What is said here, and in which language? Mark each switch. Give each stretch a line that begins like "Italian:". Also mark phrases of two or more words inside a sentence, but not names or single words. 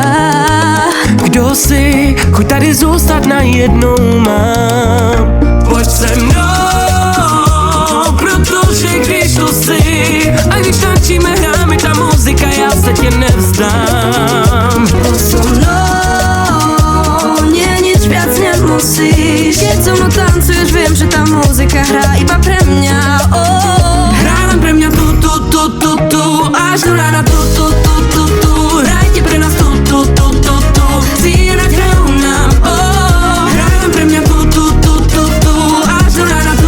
Czech: Kdo jsi, chuť tady zůstat najednou mám. Pojď se mnou, protože když tu jsi, a když tančíme, hrá mi ta muzika, já se tě nevzdám.
Slovak: Poď so mnou, nie nič viac nemusíš. Keď so mnou tancuješ, viem, že tá muzika hrá iba pre mňa. Hrá len pre mňa tu, až do rána tu. Hrajte pre nás tu. Chci hrať, hrajú nám, hrá len pre mňa tu, až do rána tu.